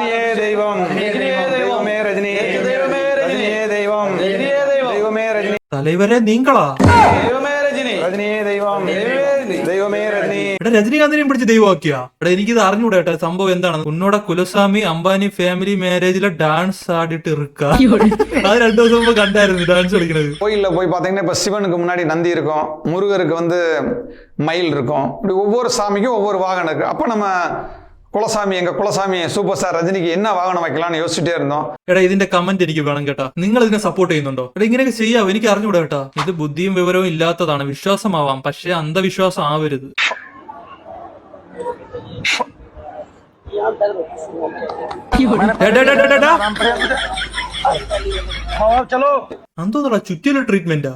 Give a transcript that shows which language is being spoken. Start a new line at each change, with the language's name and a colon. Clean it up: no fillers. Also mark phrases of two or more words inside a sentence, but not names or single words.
Tamil: தலைவரே நீங்களா.
Malayalam: എടാ രജനീകാന്തിനെയും പിടിച്ച് ദൈവമാക്കിയാ? എടാ എനിക്കിത് അറിഞ്ഞൂടാ കേട്ടോ സംഭവം എന്താണ്.
Tamil: உன்னோட குலசாமி அம்பானி ஃபேமிலி மேரேஜ்ல டான்ஸ் ஆடிட்டு இருக்கு.
Malayalam: അത് 2 ദിവസം മുമ്പ് കണ്ടായിരുന്നു ഡാൻസ് കളിക്കുന്നത്.
Tamil: கோயில்ல போய் பாத்தீங்கன்னா இப்ப சிவனுக்கு முன்னாடி நந்தி இருக்கும், முருகருக்கு மயில் இருக்கும். இப்படி ஒவ்வொரு சாமிக்கும் ஒவ்வொரு வாகனம் இருக்கு. அப்ப நம்ம குலசாமி எங்க குலசாமி சூப்பர் ஸ்டார் ரஜினிக்கு என்ன வாகனம் வைக்கலாம்னு யோசிச்சிட்டே இருந்தோம்.
Malayalam: എടാ ഇതിന്റെ കമന്റ് എനിക്ക് വേണം കേട്ടാ. നിങ്ങൾ ഇതിനെ സപ്പോർട്ട് ചെയ്യുന്നുണ്ടോ? എടാ ഇങ്ങനെയൊക്കെ ചെയ്യാവോ? എനിക്ക് അറിഞ്ഞൂടാ കേട്ടാ. ഇത് ബുദ്ധിയും വിവരവും ഇല്ലാത്തതാണ്. വിശ്വാസമാവാം, പക്ഷെ അന്ധവിശ്വാസം ആവരുത്. എന്തോന്നടാ ചുറ്റിയുള്ള ട്രീറ്റ്മെന്റാ?